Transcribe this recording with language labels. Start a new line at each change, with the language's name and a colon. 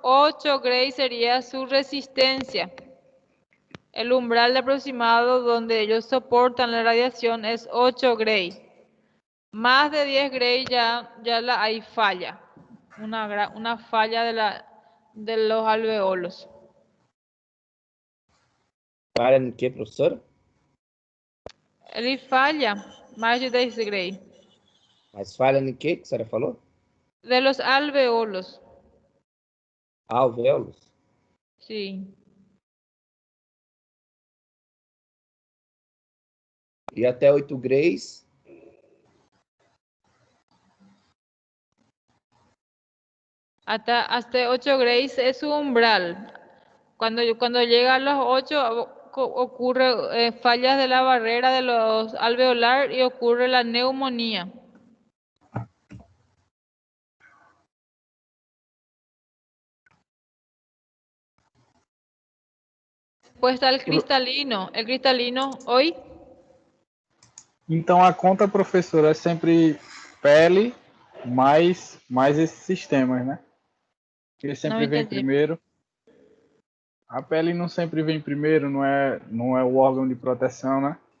Spanish: 8 Gray sería su resistencia. El umbral aproximado donde ellos soportan la radiación es 8 Gray. Más de 10 Gray ya hay falla. Una falla de los alveolos.
Portuguese: Falha no quê, professora? Ele falha mais de 10 Gray. Mas falha no quê que a senhora falou?
Spanish: De los alveolos.
Portuguese: Alvéolos?
Spanish: Sí.
Portuguese: E até 8 grays?
Spanish: Hasta 8 grays es su umbral. Cuando llega a los 8 ocurre fallas de la barrera de los alveolar y ocurre la neumonía. Después está el cristalino. El cristalino, hoy.
Portuguese: Então a conta, professora, é sempre pele mais esses sistemas, né? Ele sempre vem primeiro. A pele não sempre vem primeiro, não é o órgão de proteção, né?